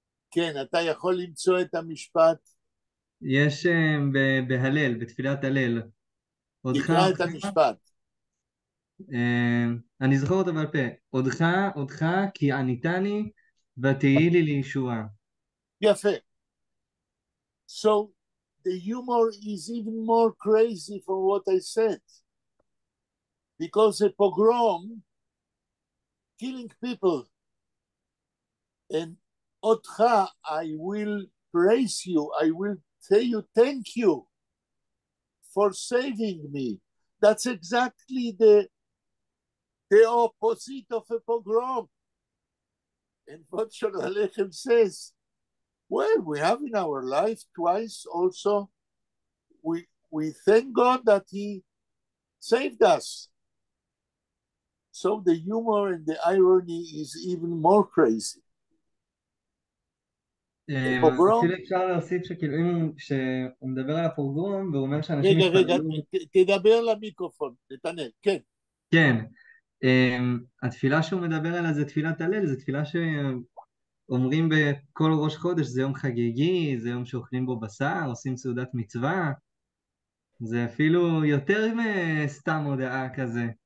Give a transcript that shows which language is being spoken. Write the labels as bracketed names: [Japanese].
[Hebrew] כן, אתה יכול למצוא את המשפט? יש בהלל, בתפילת הלל. תקרא את המשפט. אני זוכר אותו בעל פה. אותך כי עניתני ותהי לי לישועה. יפה. [English] So the humor is even more crazy from what I said. Because a pogrom, killing people, and otcha, I will praise you, I will tell you thank you for saving me. That's exactly the opposite of a pogrom. And what Sholem Aleichem says, well, we have in our life twice also, we thank God that He saved us. So the humor and the irony is even more crazy. [Hebrew] אפילו אפשר להוסיף שכאילו אם שהוא מדבר על הפוגרום והוא אומר שאנשים רגע, תדבר למיקרופון, נתנאל, כן. כן, התפילה שהוא מדבר עליה זה תפילת הלל, זה תפילה שאומרים בכל ראש חודש, זה יום חגיגי, זה יום שאוכלים בו בשר, עושים סעודת מצווה, זה אפילו יותר מסתם הודעה כזה.